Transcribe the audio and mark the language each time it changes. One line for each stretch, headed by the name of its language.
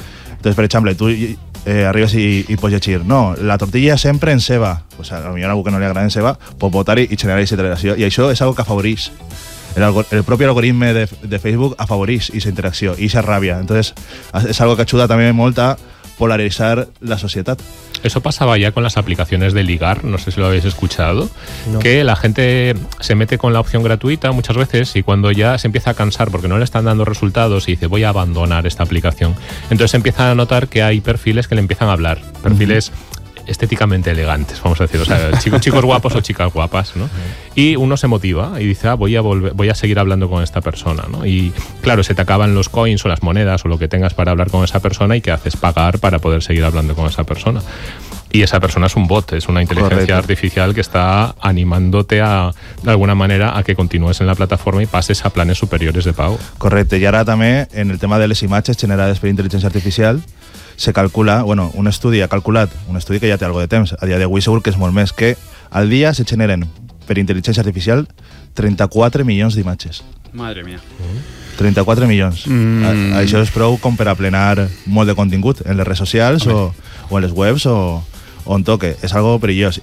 Catalan: Entonces, per exemple, tu arribes i pots llegir, no, la tortilla sempre en ceba,
Spanish: o sea, a lo mejor
Catalan: algú que no li agrada en ceba, pots votar i generar aquesta interacció, i això és algo que afavorís. El propi algoritme de Facebook afavorís aquesta interacció, aquesta ràbia. Entonces, és algo que ajuda també molt a polaritzar la societat.
Spanish: Eso pasaba ya con las aplicaciones de ligar, no sé si lo habéis escuchado, no, que la gente se mete con la opción gratuita muchas veces y cuando ya se empieza a cansar porque no le están dando resultados y dice voy a abandonar esta aplicación, entonces empieza a notar que hay perfiles que le empiezan a hablar, perfiles, uh-huh, estéticamente elegantes, vamos a decir, o sea, chicos guapos o chicas guapas, ¿no? Uh-huh. Y uno se motiva y dice, ah, voy a seguir hablando con esta persona, ¿no? Y claro, se te acaban los coins o las monedas o lo que tengas para hablar con esa persona y qué haces, pagar para poder seguir hablando con esa persona. Y esa persona es un bot, es una inteligencia, correcto, artificial que está animándote a, de alguna manera, a que continúes en la plataforma y pases a planes superiores de pago. Correcto, y ahora también en el tema de las imágenes generadas por inteligencia artificial,
Catalan: se calcula, bueno, un estudi ha calculat, un estudi que ja té algo de temps, a dia d'avui segur que és molt més, que al dia se generen per intel·ligència artificial 34 milions d'imatges.
Spanish: Madre mía.
Catalan: 34 milions. Això és prou com per aplenar molt de contingut en les redes socials o en les webs o on toque. És algo perillós.